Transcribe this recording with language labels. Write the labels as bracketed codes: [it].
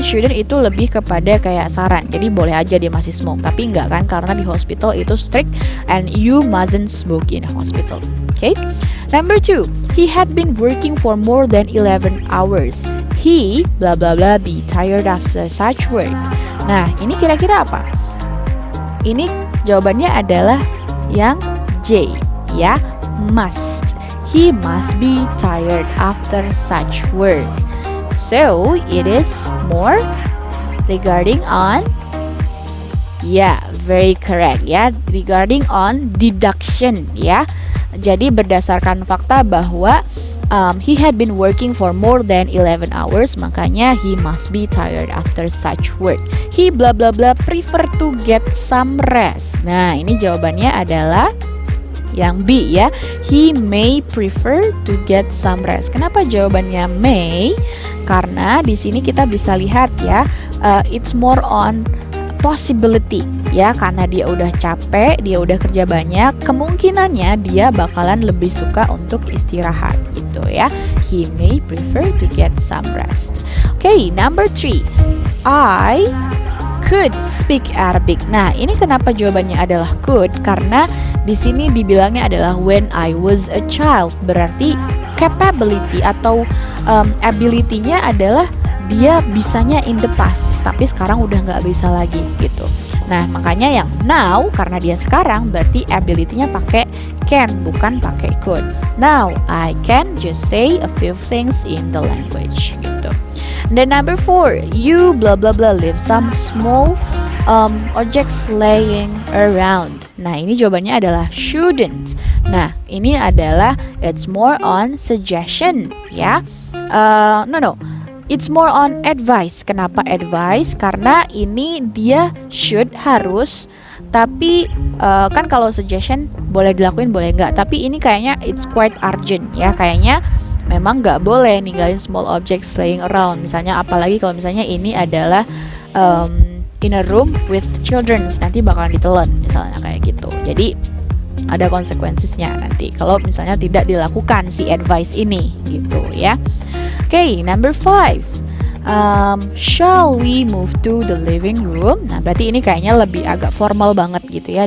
[id] Shouldn't itu lebih kepada kayak saran. Jadi boleh aja dia masih smoke, tapi nggak kan, karena di hospital itu strict [en] and you mustn't smoke in a hospital. [id] Okay. [en] Number 2, he had been working for more than 11 hours. He blah blah blah be tired after such work. [id] Nah, ini kira-kira apa? Ini jawabannya adalah yang J ya, must. [en] He must be tired after such work. So, it is more regarding on, yeah, very correct ya, regarding on deduction ya. [id] Jadi berdasarkan fakta bahwa [en] he had been working for more than 11 hours, makanya he must be tired after such work. He blah blah blah prefer to get some rest. [id] Nah, ini jawabannya adalah yang B ya. [en] He may prefer to get some rest. [id] Kenapa jawabannya may? Karena di sini kita bisa lihat ya, [en] it's more on possibility [id] ya, karena dia udah capek, dia udah kerja banyak, kemungkinannya dia bakalan lebih suka untuk istirahat gitu ya. [en] He may prefer to get some rest. Okay, number 3, I could speak Arabic. [id] Nah, ini kenapa jawabannya adalah could? Karena di sini dibilangnya adalah [en] when I was a child, [id] berarti capability atau ability-nya adalah dia bisanya in the past, tapi sekarang udah nggak bisa lagi gitu. Nah, makanya yang now, karena dia sekarang, berarti ability-nya pakai can, bukan pakai could. [en] Now, I can just say a few things in the language gitu. Then number 4, you blah blah blah leave some small objects laying around. [id] Nah, ini jawabannya adalah shouldn't. Nah, ini adalah [en] it's more on suggestion [id] ya. [en] No. It's more on advice. Kenapa advice? [id] Karena ini dia should, harus. Tapi kan kalau suggestion boleh dilakuin, boleh nggak. Tapi ini kayaknya [en] it's quite urgent [id] ya. Kayaknya memang nggak boleh ninggalin small objects laying around. Misalnya apalagi kalau misalnya ini adalah in a room with children, nanti bakalan ditelan misalnya kayak gitu. Jadi ada konsekuensinya nanti kalau misalnya tidak dilakukan si advice ini gitu ya. [en] Okay, number 5. Shall we move to the living room? [id] Nah, berarti ini kayaknya lebih agak formal banget gitu ya.